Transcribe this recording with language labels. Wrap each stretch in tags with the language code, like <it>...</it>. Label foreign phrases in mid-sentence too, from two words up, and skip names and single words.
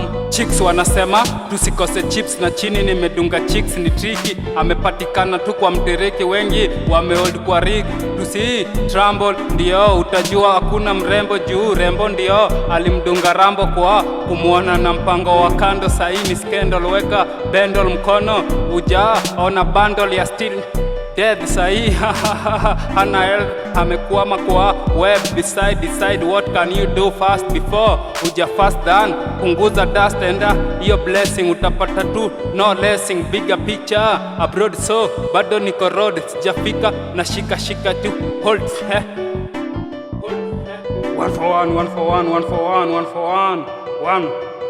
<sw>Chicks wanasema tusikose chips, na chini nimedunga chicks ni tricky, amepatikana tu kwa mtereki, wengi wamehold kwa rig, tusi tremble ndio utajua hakuna mrembo juu rembo ndio alimdunga rambo kwa kumuona na mpango wa kando. Saini scandal, weka bendol mkono uja ona bundle ya</sw> <en>still dead</en> <sw>sahi. Hana health, amekwama kwa web,</sw> <en>decide what can you do fast before</en> <sw>uja fast done. Punguza dust enda hiyo blessing, utapata tu</sw> <en>no lessing. Bigger picture abroad,</en> <sw>so bado niko road, sijafika na shika tu hold.</sw> <en>One for one, one for one, one for one, one for one, one.</en>